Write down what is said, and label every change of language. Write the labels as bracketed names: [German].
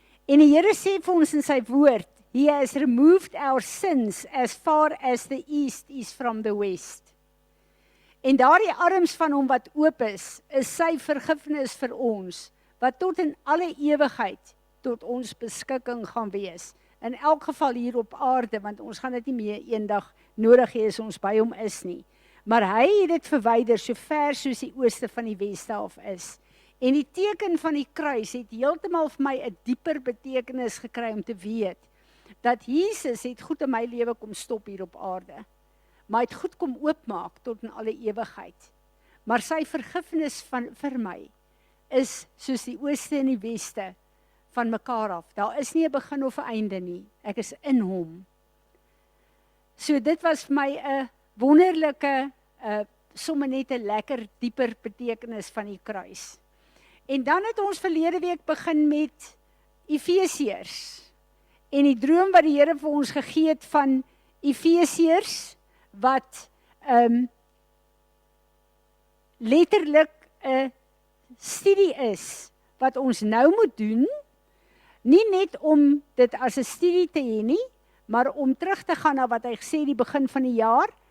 [Afrikaans] En die Here sê vir ons in sy woord, [English] He has removed our sins as far as the east is from the west. [Afrikaans] En daardie arms van hom wat oop is sy vergifnis vir ons, wat tot in alle ewigheid tot ons beskikking gaan wees. In elk geval hier op aarde, want ons gaan dit nie meer eendag nodig hê as ons by hom is nie. Maar hy het dit verwyder so ver soos die ooste van die weste af is. En die teken van die kruis het heeltemal vir my 'n dieper betekenis gekry om te weet, dat Jesus het goed in my lewe kom stop hier op aarde. Maar hy het goed kom oopmaak tot in alle ewigheid. Maar sy vergifnis vir my is soos die ooste en die weste van mekaar af. Daar is nie 'n begin of 'n einde nie. Ek is in hom. So dit was vir my 'n wonderlike, sommer net 'n lekker dieper betekenis van die kruis. En dan het ons verlede week begin met Efesiërs. En die droom wat die Here vir ons gegee het van Efesiërs, wat letterlik 'n studie is, wat ons nou moet doen, nie net om dit as 'n studie te hê nie, maar om terug te gaan na wat hy gesê die begin van die jaar.